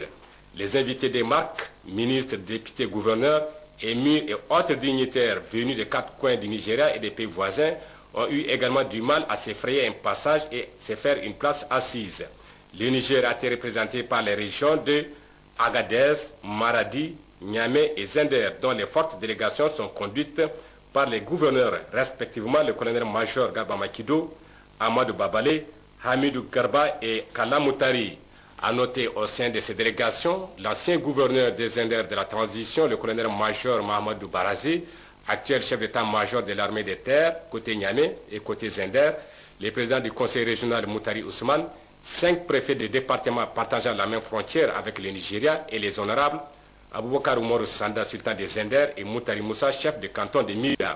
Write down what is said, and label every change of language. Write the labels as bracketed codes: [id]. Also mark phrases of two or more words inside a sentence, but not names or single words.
[fr] Les invités des marques, ministres, députés, gouverneurs, émirs et autres dignitaires venus des quatre coins du Nigeria et des pays voisins ont eu également du mal à se frayer un passage et se faire une place assise. Le Niger a été représenté par les régions de Agadez, Maradi, Niamey et Zender, dont les fortes délégations sont conduites par les gouverneurs, respectivement le colonel-major Garba Makido, Amadou Babale, Hamidou Garba et Kala Moutari. À noter au sein de ces délégations, l'ancien gouverneur des Zender de la transition, le colonel-major Mahamadou Barazé, actuel chef d'état-major de l'armée des terres, côté Niamey et côté Zender, les présidents du conseil régional Moutari Ousmane, 5 préfets de départements partageant la même frontière avec le Nigeria et les honorables, Aboubakar Oumarou Sanda, sultan des Zender, et Moutari Moussa, chef du canton de Mira.